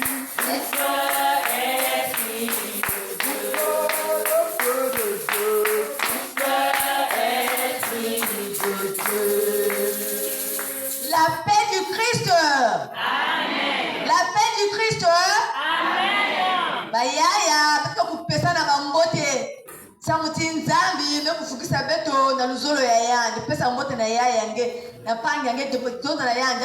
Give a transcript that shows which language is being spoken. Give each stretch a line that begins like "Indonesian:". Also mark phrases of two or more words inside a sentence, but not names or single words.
French: tout Saint-Esprit de Dieu, le feu de Dieu. Saint-Esprit de Dieu. La paix du Christ. Amen. La paix du Christ. Amen.
Kituba (Democratic Republic of Congo): Bayaya baka kupesa na bambote. Samuti nzambi mekufukisa beto na luzolo ya yandi. Pesa mbote na yaya nge na pangi nge depotoza na yandi.